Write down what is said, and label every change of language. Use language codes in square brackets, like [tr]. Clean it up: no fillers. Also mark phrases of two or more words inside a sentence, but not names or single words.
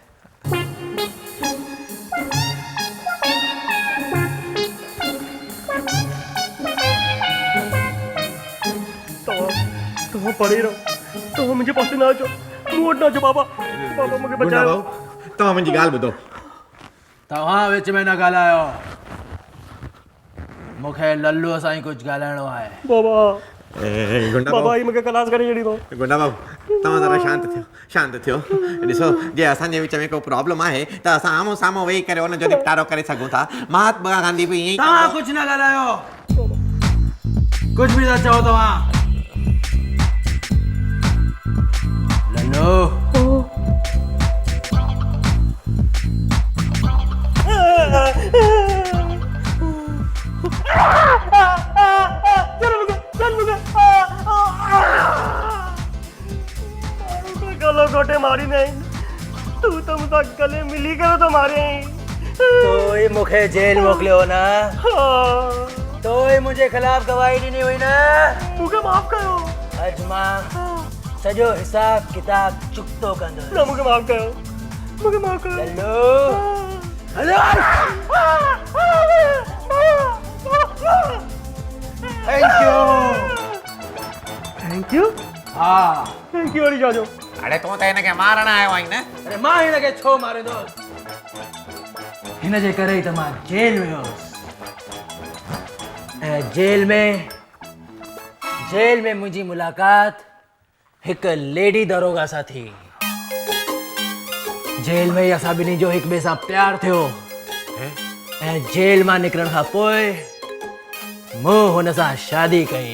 [sd] तव्हां पढ़ी रहो, तव्हां मुंहिंजे पासे न अचो, मूं वटि न अचो। बाबा मूंखे बचायो। तव्हां मुंहिंजी ॻाल्हि ॿुधो। तव्हां विच में न ॻाल्हायो, मूंखे लल्लूअ सां ई कुझु ॻाल्हाइणो आहे। बाबा ही मूंखे खलास करे छॾींदो। गुंडा बाबू तव्हां ज़रा शांत थियो। ॾिसो जे असांजे विच में को प्रॉब्लम आहे त असां आम्हूं साम्हूं वेही करे हुनजो निपटारो करे सघूं था। महात्मा गांधी बि ईअं ई। तव्हां कुझु न ॻाल्हायो, कुझु बि था चओ तव्हां। लल्लू [hi] गलो घोटे मारी नहीं, तू तो मुझे गले मिली करे तो मारे। तो ही मुझे जेल मोकलियो ना, तो ही मुझे खिलाफ गवाही ॾिनी हुई ना। मुझे माफ करो। [sd] अज मां सॼो हिसाब किताब चुक्तो कंदो ना मूंखे माफ़ कयो मूंखे माफ़ कयो [en] hello hello thank you thank you [sd] हा [en] thank you very चाचो [sd] अरे तूं त हिनखे मारण आयो आहीं न अरे मां हिनखे छो मारे दोस्त हिन जे करे ई त मां जेल में हुयुसि ऐं जेल में मुंहिंजी मुलाक़ात हिकु लेडी दरोगा सां थी जेल में ई असां ॿिन्ही जो हिक ॿिए सां प्यार थियो ऐं जेल मां निकिरण खां पोइ मूं हुन सां शादी कई